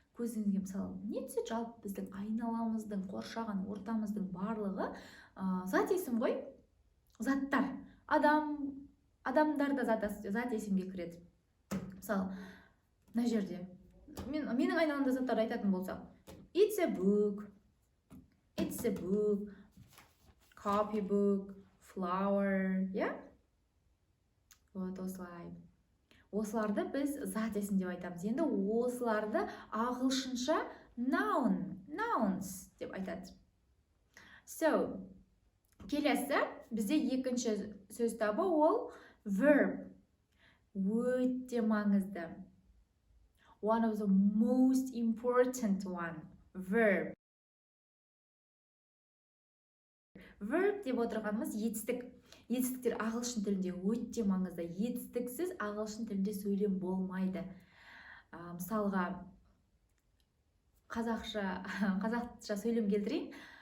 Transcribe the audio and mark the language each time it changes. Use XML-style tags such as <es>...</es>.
<kk>Көзіңізге, мысалы, не түседі? Жалпы біздің айналамыздың, қоршаған ортамыздың барлығы зат есім ғой? Заттар. Адамдар да зат есімге кіреді. Мысалы, мына жерде. Менің айналамда заттарды айтатын болсақ.</kk> <en>It's a book, copybook, flower, yeah?</en> <kk>Вот осылай. Осыларды біз зат есім деп айтамыз. Енді осыларды ағылшынша nouns деп айтады. Келесі бізде екінші сөз табы ол verb. Өте маңызды.</kk> <en>One of the most important one. Verb.</en> <kk>Verb деп отырғанымыз етістік. Етістіктер ағылшын тілінде өте маңызды. Етістіксіз ағылшын тілінде сөйлем болмайды. Мысалға, қазақша сөйлем келтірейін.</kk>